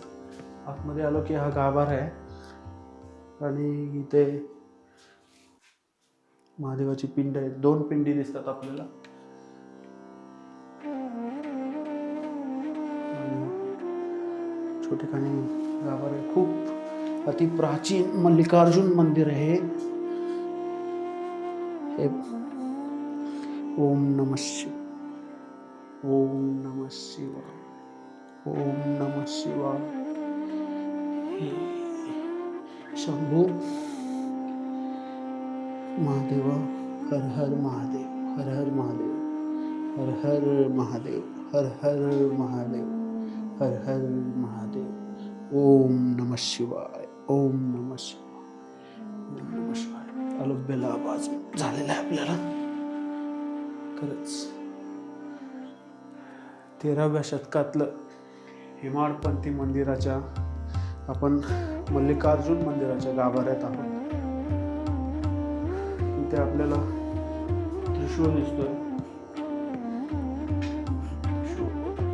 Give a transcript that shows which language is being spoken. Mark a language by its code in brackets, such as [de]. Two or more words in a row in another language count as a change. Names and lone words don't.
[mr] आतमध्ये आलो की हा गाभारा आहे आणि इथे महादेवाची पिंड आहे. 2 पिंडी दिसतात आपल्याला. छोटेखानी गाभारा आहे. खूप अति प्राचीन मल्लिकार्जुन मंदिर आहे हे. [sa] ओम नमः शिवाय, ओम नमः शिवाय, ओम नमः शिवाय. [mr] शंभू महादेवा, हर हर महादेव, हर हर महादेव, हर हर महादेव, हर हर महादेव, हर हर महादेव. [sa] ओम नमः शिवाय, ओम नमः शिवाय, ओम नमः शिवाय. [mr] अलभ्य लाभ आज झालेला आहे आपल्याला खरंच. 13व्या शतकातलं हेमाडपंथी मंदिराच्या, आपण मल्लिकार्जुन मंदिराच्या गाभाऱ्यात आहोत. इथे आपल्याला त्रिशूळ दिसतोय.